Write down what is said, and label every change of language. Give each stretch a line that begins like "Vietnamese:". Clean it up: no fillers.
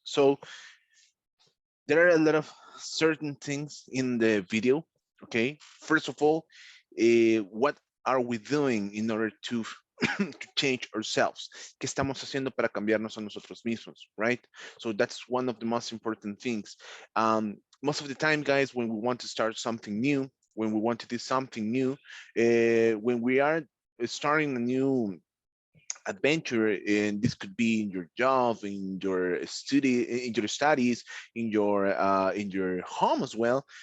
English: So there are a lot of certain things in the video. Okay. First of all, what are we doing in order to to change ourselves?
Spanish: ¿Qué estamos haciendo para cambiarnos a nosotros mismos?
English: Right. So that's one of the most important things. Most of the time, guys, when we want to start something new, when we want to do something new, when we are starting a new adventure, and this could be in your job, in your studies, in your home as well.